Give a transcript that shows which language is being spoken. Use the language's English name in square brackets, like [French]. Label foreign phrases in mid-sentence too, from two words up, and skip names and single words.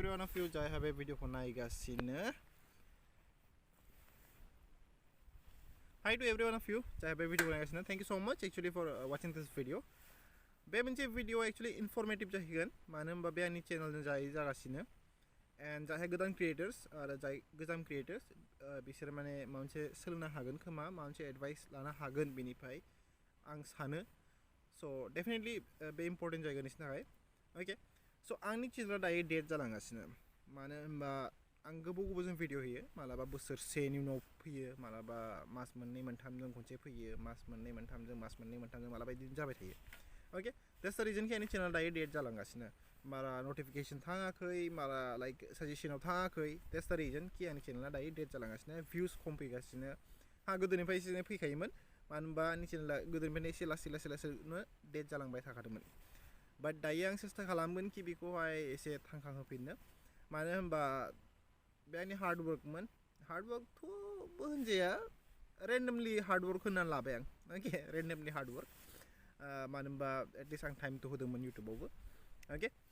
[English] one of you जाय have a video नायगासिनो. Hi to every one of you जाय have a video नायगासिनो. Thank you so much actually for watching this video. [Bodo] बे मोनसे भिडिअ [English] actually informative [Bodo] जाहैगोन मानो होनबा बे आंनि चेनेलजों जाय जागासिनो एन्ड जायहा गोदान क्रिएटर्स आरो जाय गोजाम क्रिएटर्स बिसोर माने माबा मोनसे सोलोंनो हागोन खोमा माबा मोनसे एडभाइस लानो हागोन बेनिफ्राय आं सानो [English] so definitely [Bodo] बे इम्पर्टेन्ट जायगोन बिसोरनि थाखाय [English] okay so [Bodo] आंनि चेनेला दायो डेट जालांगासिनो मानो होनबा आं गोबावजों भिडिअ होयो मालाबा बोसोरसेनि उनाव फैयो मालाबा मास मोननै मोनथामजों खनसे फैयो मास मोननै मोनथामजों मालाबा बिदिनो जाबाय थायो ओके [English] that's the reason [Bodo] कि आंनि चेनेला दायो डेट जालांगासिनो मारा नटिफिकेशन थाङाखै मारा लाइक साजेसनाव थाङाखै [English] that's the reason [Bodo] कि आंनि चेनेला दायो डेट जालांगासिनो भिउस खम फैगासिनो गोदोनिफ्राय एसे फैखायोमोन मानो होनबा आंनि चेनेला गोदोनिफ्रायनो एसे लासैनो डेट जालांबाय थाखादोंमोन बाट दायो आं सेस्था खालामगोन कि बेखौहाय एसे थांखांहोफिननो मानो होनबा बे आंनि हार्डवर्कमोन हार्डवर्कथ' होनजाया [English] randomly hardwork [Bodo] होननानै लाबाय आं ओके [English] randomly hardwork [Bodo] मानो होनबा एटलिस्ट आं टाइमथ' होदोंमोन इउटुबावबो ओके